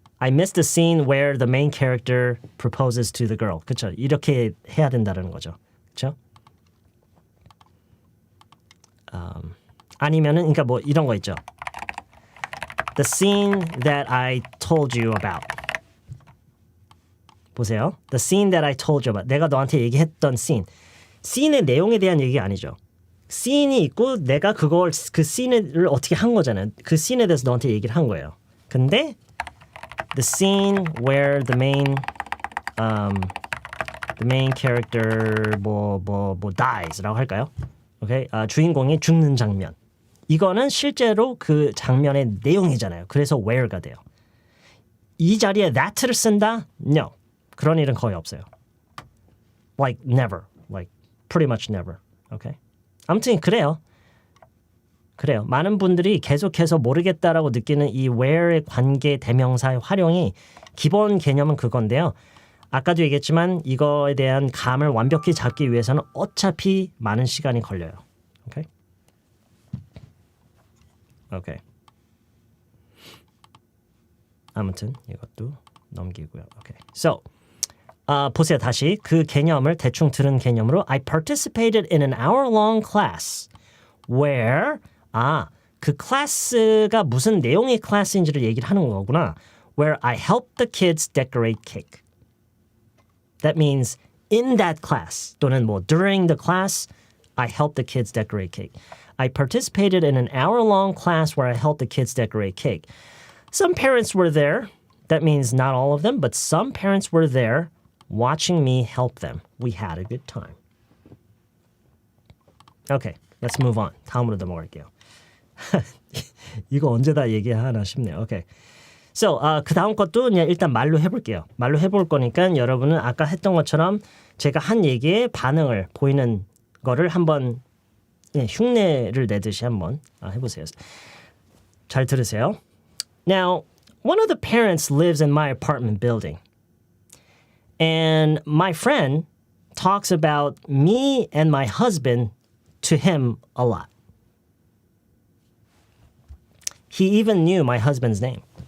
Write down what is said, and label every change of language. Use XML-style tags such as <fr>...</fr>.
<en>I missed the scene where the main character proposes to the girl.</en> <ko>그쵸? 이렇게 해야 된다는 거죠. 그쵸? 아니면은 그러니까 뭐 이런 거 있죠.</ko> <en>The scene that I told you about.</en> <ko>보세요.</ko> <en>The scene that I told you about.</en> <ko>내가 너한테 얘기했던 scene. scene의 내용에 대한 얘기가 아니죠. scene이 있고 내가 그 scene를 어떻게 한 거잖아요. 그 scene에 대해서 너한테 얘기를 한 거예요. 근데</ko> <en>the scene where the the main character dies</en> <ko>라고 할까요? 오케이. 주인공이 죽는 장면. 이거는 실제로 그 장면의 내용이잖아요. 그래서 where가 돼요. 이 자리에 that를 쓴다?</ko> <en>No.</en> <ko>그런 일은 거의 없어요.</ko> <en>Like never. Like pretty much never. Okay?</en> <ko>아무튼 그래요. 많은 분들이 계속해서 모르겠다라고 느끼는 이 where의 관계 대명사의 활용이 기본 개념은 그건데요. 아까도 얘기했지만 이거에 대한 감을 완벽히 잡기 위해서는 어차피 많은 시간이 걸려요.</ko> <en>Okay? Okay.</en> <ko>아무튼 이것도 넘기고요.</ko> <en>Okay. So,</en> <ko>보세요. 다시 그 개념을 대충 들은 개념으로</ko> <en>I participated in an hour-long class where</en> <ko>그 클래스가 무슨 내용의 클래스인지를 얘기를 하는 거구나.</ko> <en>Where I helped the kids decorate cake. That means in that class</en> <ko>또는</ko> <en>during the class I helped the kids decorate cake. I participated in an hour-long class where I helped the kids decorate cake. Some parents were there. That means not all of them, but some parents were there watching me help them. We had a good time. Okay, let's move on.</en> <ko>다음으로 넘어갈게요. 이거 언제 다 얘기하나 싶네요.</ko> <en>Okay.</en> <ko>So, 그 다음 것도 그냥 일단 말로 해볼게요. 말로 해볼 거니까 여러분은 아까 했던 것처럼 제가 한 얘기에 반응을 보이는 거를 한번 흉내를 내듯이 한번 해보세요. 잘 들으세요.</ko> <en>Now, one of the parents lives in my apartment building. And my friend talks about me and my husband to him a lot. He even knew my husband's name.</en>